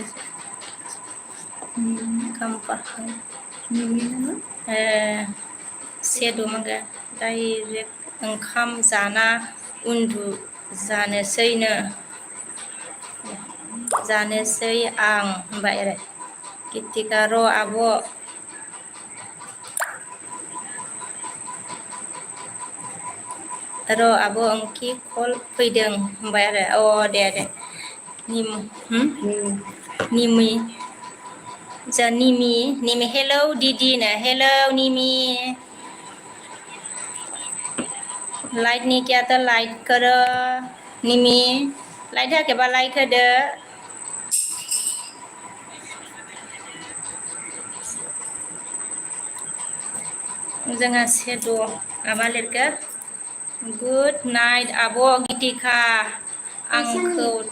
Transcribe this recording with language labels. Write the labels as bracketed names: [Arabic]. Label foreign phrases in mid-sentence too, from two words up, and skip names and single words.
[Bodo] खाम्फा सेद'मोनगो डाइरेक्ट ओंखाम जाना जानोसै आं होनबाय आरो गितिका र' आब' ओंखि कल फैदों होनबाय आरो दे निमि हेलौ दिदिनो हेलौ निमि [Hindi] लाइक नहीं किया तो लाइक करो [Bodo] निमि लाइक होआखैबा लाइक होदो जोंहा सेद' माबा लिरखो [English] good night [Bodo] आब' गितिका आंखौ